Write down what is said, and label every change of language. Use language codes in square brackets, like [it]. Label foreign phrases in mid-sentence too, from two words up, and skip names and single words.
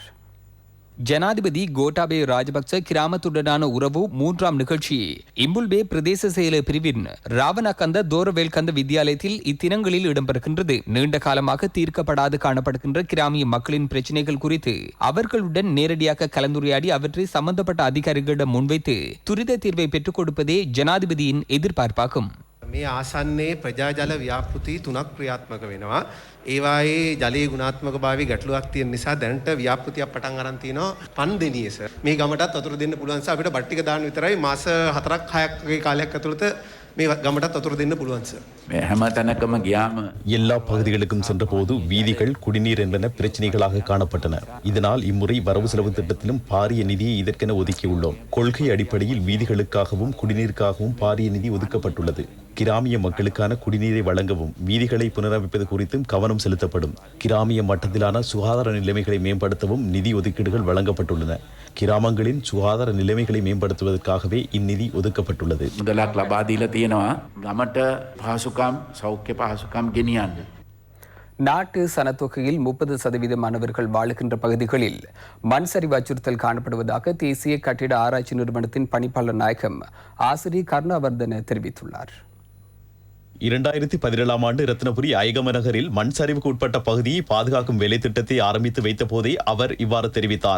[ta] ஜனாதிபதி கோட்டாபய ராஜபக்ச கிராமத்துடனான உறவு 3ஆம் நிகழ்ச்சி இம்புல்பே பிரதேச செயலர் பிரிவின் ராவணகந்த தோரவேல்கந்த வித்தியாலயத்தில் இத்தினங்களில் இடம்பெறுகின்றது. நீண்ட காலமாக தீர்க்கப்படாது காணப்படுகின்ற கிராமிய மக்களின் பிரச்சினைகள் குறித்து அவர்களுடன் நேரடியாக கலந்துரையாடி அவற்றை சம்பந்தப்பட்ட அதிகாரிகளிடம் முன்வைத்து துரித தீர்வை பெற்றுக் கொடுப்பதே ஜனாதிபதியின் எதிர்பார்ப்பாகும். [si] මේ ආසන්නේ ප්‍රජාජල ව්‍යාපෘති 3ක් ක්‍රියාත්මක වෙනවා. ඒවායේ ජලයේ ගුණාත්මක භාවයේ ගැටලුවක් තියෙන නිසා දැනට ව්‍යාපෘතියක් පටන් අරන් තිනවා 5 දිනියේ සර්. මේ ගමටත් වතුර දෙන්න පුළුවන් සර්. අපිට බට්ටික දාන්න විතරයි මාස 4ක් 6ක් වගේ කාලයක් ඇතුළත මේ ගමටත් වතුර දෙන්න පුළුවන් සර්. මේ හැම තැනකම ගියාම [ta] எல்லா பகுதிகளுக்கும் சென்றபோது வீதிகள், குடிநீர் என்பன பிரச்சனைகளாக காணப்பட்டன. இதனால் இம்முறை வரவு செலவு திட்டத்திலும் பாரிய நிதியை இதற்கென ஒதுக்கியுள்ளோம். கொள்கை அடிப்படையில் வீதிகளுக்காகவும் குடிநீருக்காகவும் பாரிய நிதி ஒதுக்கப்பட்டுள்ளது. கிராமிய மக்களுக்கான குடிநீரை வழங்கவும் வீதிகளை புனரமைப்பது குறித்தும் கவனம் செலுத்தப்படும். கிராமிய மட்டத்திலான சுகாதார நிலைமைகளை மேம்படுத்தவும் நிதி ஒதுக்கீடுகள் வழங்கப்பட்டுள்ளன. கிராமங்களின் சுகாதார நிலைமைகளை மேம்படுத்துவதற்காகவே இந்நிதி ஒதுக்கப்பட்டுள்ளது. [si] මුදලක් ලබා දීලා තියෙනවා ගමට පහසුකම් සෞඛ්‍ය පහසුකම් ගෙනියන්න. [ta] நாட்டு சனத்தொகையில் 30% மாணவர்கள் வாழுகின்ற பகுதிகளில் மண் சரிவு அச்சுறுத்தல் காணப்படுவதாக தேசிய கட்டிட ஆராய்ச்சி நிறுவனத்தின் பணிப்பாளர் நாயகம் ஆசிரியர் கருணாவர்தன தெரிவித்துள்ளார். 2017ஆம் ஆண்டு ரத்னபுரி ஐகம நகரில் மண் சரிவுக்கு உட்பட்ட பகுதியை பாதுகாக்கும் வேலை திட்டத்தை ஆரம்பித்து வைத்த போதே அவர் இவ்வாறு தெரிவித்தார்.